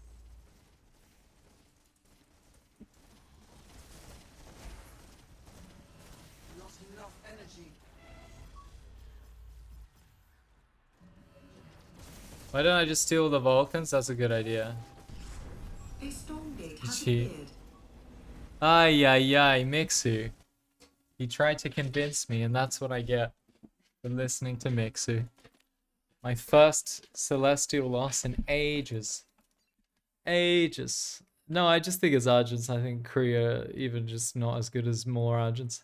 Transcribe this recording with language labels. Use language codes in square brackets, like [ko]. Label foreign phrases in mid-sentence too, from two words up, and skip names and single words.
[en] Not enough energy. Why don't I just steal the Vulcans? That's a good idea. A storm gate has Gee. appeared. Ay, ay, ay, Mixu. He tried to convince me, and that's what I get for listening to Mixu. My first Celestial loss in ages. Ages. No, I just think it's Argents. I think Korea even just not as good as more Argents.